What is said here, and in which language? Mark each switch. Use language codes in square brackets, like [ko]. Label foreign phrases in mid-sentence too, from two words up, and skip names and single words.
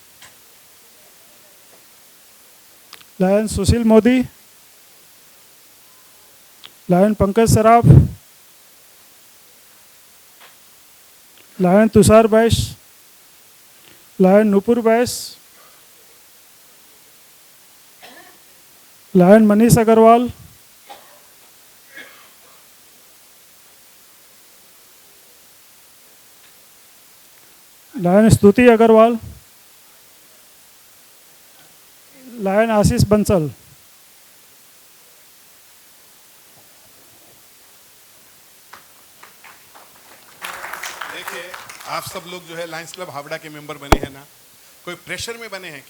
[hi] लायन सुशील मोदी, लायन पंकज सराफ, लायन तुषार बैश, लायन नुपुर बैस, लायन मनीष अग्रवाल, लायन स्तुति अग्रवाल, लायन आशीष बंसल। देखिए, आप सब लोग जो है लायंस क्लब हावड़ा के मेंबर बने हैं ना, कोई प्रेशर में बने हैं क्या?